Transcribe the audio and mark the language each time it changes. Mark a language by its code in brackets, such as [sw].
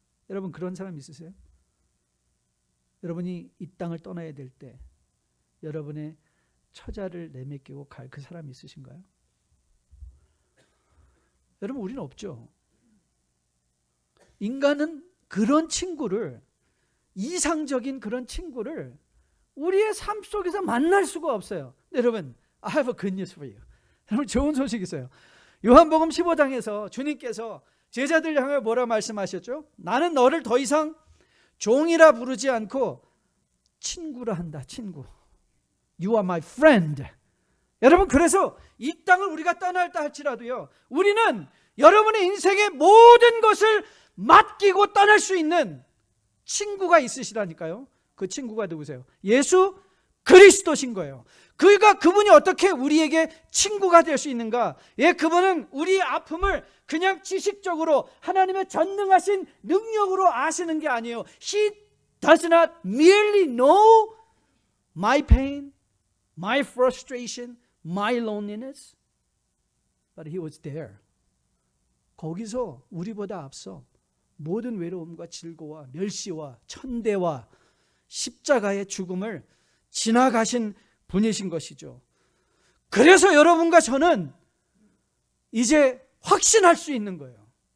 [ko] 여러분 그런 사람 있으세요? 여러분이 이 땅을 떠나야 될 때 여러분의 처자를 내맡기고 갈 그 사람 있으신가요? 여러분 우리는 없죠. 인간은 그런 친구를, 이상적인 그런 친구를 우리의 삶 속에서 만날 수가 없어요. 여러분, [en] I have a good news for you. [ko] 여러분 좋은 소식이 있어요. 요한복음 15장에서 주님께서 제자들 향해 뭐라 말씀하셨죠? 나는 너를 더 이상 종이라 부르지 않고 친구라 한다. 친구. [en] You are my friend. [ko] 여러분 그래서 이 땅을 우리가 떠날다 할지라도요, 우리는 여러분의 인생의 모든 것을 맡기고 떠날 수 있는 친구가 있으시다니까요. 그 친구가 누구세요? 예수 그리스도신 거예요. 그분이 어떻게 우리에게 친구가 될 수 있는가? 예, 그분은 우리의 아픔을 그냥 지식적으로 하나님의 전능하신 능력으로 아시는 게 아니에요. [en] He does not merely know my pain, my frustration, my loneliness, but He was there. [ko] 거기서 우리보다 앞서 모든 외로움과 질고와 멸시와 천대와 십자가의 죽음을 지나가신 분이신 것이죠. 그래서 여러분과 저는 이제 확신할 수 있는 거예요.